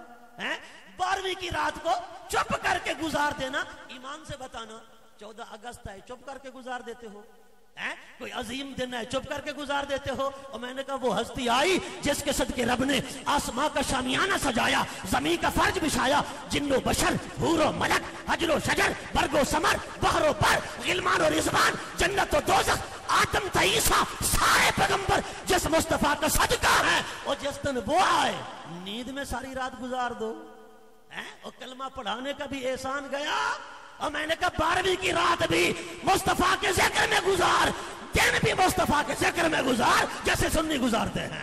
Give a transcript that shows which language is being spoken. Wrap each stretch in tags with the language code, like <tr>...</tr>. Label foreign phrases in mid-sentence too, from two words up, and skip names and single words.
<ur>12ویں کی رات کو چپ کر کے گزار دینا. ایمان سے بتانا 14 اگست ہے, چپ کر کے گزار دیتے ہو؟ کوئی عظیم دن ہے, چپ کر کے گزار دیتے ہو؟ اور میں نے کہا وہ ہستی آئی جس کے صدقے رب نے آسماں کا شامیانہ سجایا, زمین کا فرج بچھایا, جن و بشر, حور و ملک, حجر و شجر, برگ و ثمر, بحر و بر, غلمان و رضوان, جنت و دوزخ, آدم تا عیسیٰ, سارے پیغمبر جس مصطفیٰ کا صدقہ ہے. اور جس دن وہ آئے نیند میں ساری رات گزار دو. اور کلمہ پڑھانے کا بھی احسان گیا. اور میں نے کہا 12ویں کی رات بھی مصطفیٰ کے ذکر میں گزار, دن بھی مصطفیٰ کے ذکر میں گزار جیسے سنی گزارتے ہیں.</ur>